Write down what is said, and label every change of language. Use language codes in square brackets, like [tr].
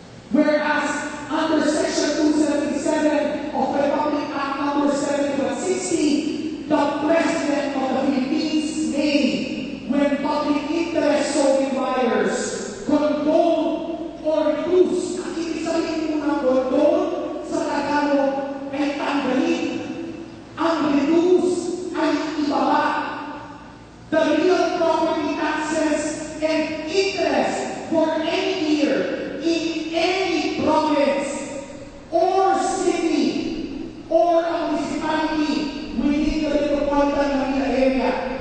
[en] Whereas under Section 277 of the Republic Act No. 7160, the President of the Philippines may, when public interest so requires, condone or reduce. [tl] Ang ibig sabihin muna condone sa Tagalog ay tanggalin. Ang reduce ay ibaba. [en] The real property taxes and interest for any year in any province or city or a municipality within the metropolitan Manila area.